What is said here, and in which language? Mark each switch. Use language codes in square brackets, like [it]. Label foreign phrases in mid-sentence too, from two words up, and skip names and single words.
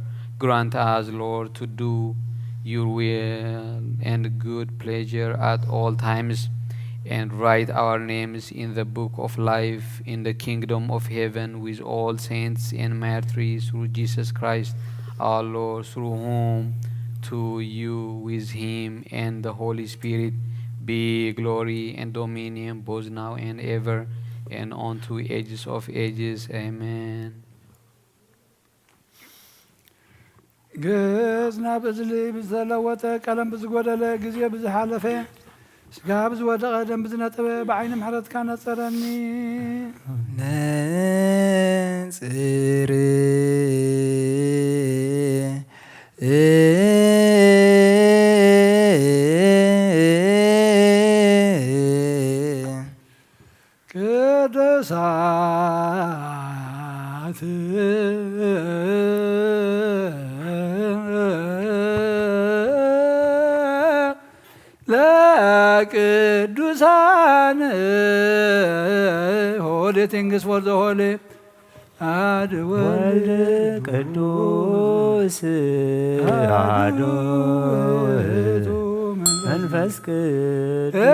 [en] Grant us, Lord, to do your will and good pleasure at all times, and write our names in the book of life in the kingdom of heaven with all saints and martyrs, through Jesus Christ our Lord, through whom, to you, with him and the Holy Spirit, be glory and dominion both now and ever, and unto ages of ages. Amen. [ti] ግዝና ብዝሊ ብዝተለወጠ ቀለም ብዝጎደለ ጊዜ ብዝሓለፈ ስጋ ብዝወደቐ ደም ብዝነጠበ ብዓይኒ ምሕረትካ ነፀረኒ ነጽር [gez] ቅዱሳት ለቅዱሳን [en] holy things for the holy አሐዱ [gez] ወልድ ቅዱስ አሐዱ ውእቱ መንፈስ ቅዱስ